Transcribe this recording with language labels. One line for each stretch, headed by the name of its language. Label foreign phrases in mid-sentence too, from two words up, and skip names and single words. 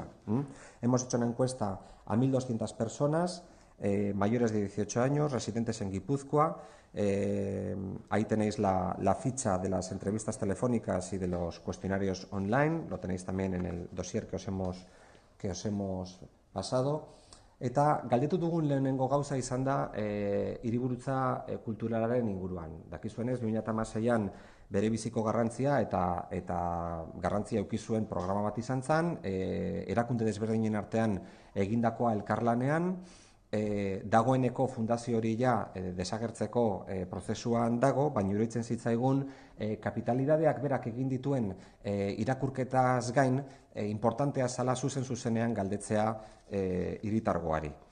Spanish: Hemos hecho una encuesta a 1.200 personas, mayores de 18 años, residentes en Guipúzcoa. Ahí tenéis la ficha de las entrevistas telefónicas y de los cuestionarios online. Lo tenéis también en el dossier que os hemos pasado.
Basque: Eta galdetu dugun lehenengo gauza izan da hiriburutza kulturalaren inguruan. Dakizuenez, 2016an bere biziko garrantzia eta garrantzia eduki zuen programa bat izan zen, erakunde desberdinen artean egindakoa elkarlanean, dagoeneko fundazio hori ja desagertzeko prozesuan dago, baina iruditzen zitzaigun kapitalidadeak berak egin dituen irakurketaz gain importantea zala zuzenean galdetzea hiritargoari.